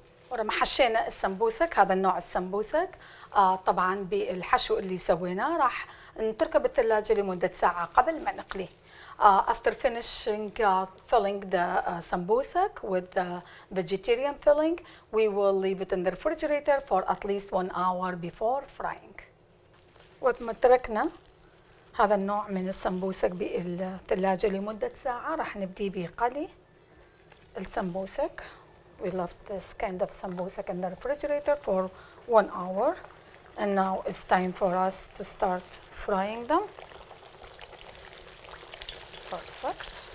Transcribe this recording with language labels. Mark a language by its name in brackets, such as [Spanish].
[Arabic] ورا ما حشينا السمبوسك، هذا النوع السمبوسك طبعا بالحشو اللي سويناه راح نتركه بالثلاجة لمدة ساعة قبل ما نقليه. [English] After finishing filling the sambosak with the vegetarian filling, we will leave it in the refrigerator for at least 1 hour before frying. [Arabic] وقت ما تركنا هذا النوع من السمبوسك بالثلاجة لمدة ساعة راح نبدي بقلي السمبوسك. [English] We left this kind of sambosak in the refrigerator for 1 hour, and now it's time for us to start frying them. Perfect.